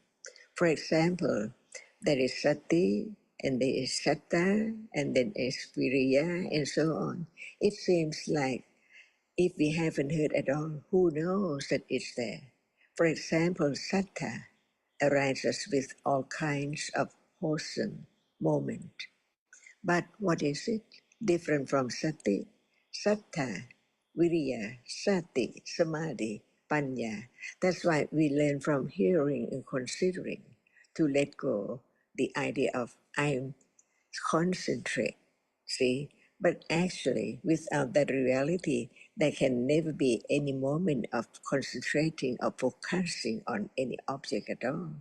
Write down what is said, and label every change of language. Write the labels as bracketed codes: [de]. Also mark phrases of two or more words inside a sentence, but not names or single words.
[en] For example, there is sati and there is satta and then is viriya and so on. It seems like if we haven't heard at all, who knows that it's there? For example, satta arises with all kinds of wholesome moment. But what is it? Different from [pi] sati, satta, viriya, sati, samadhi, panya. [en] That's why we learn from hearing and considering to let go the idea of I'm concentrate. See? But actually, without that reality, there can never be any moment of concentrating or focusing on any object at all.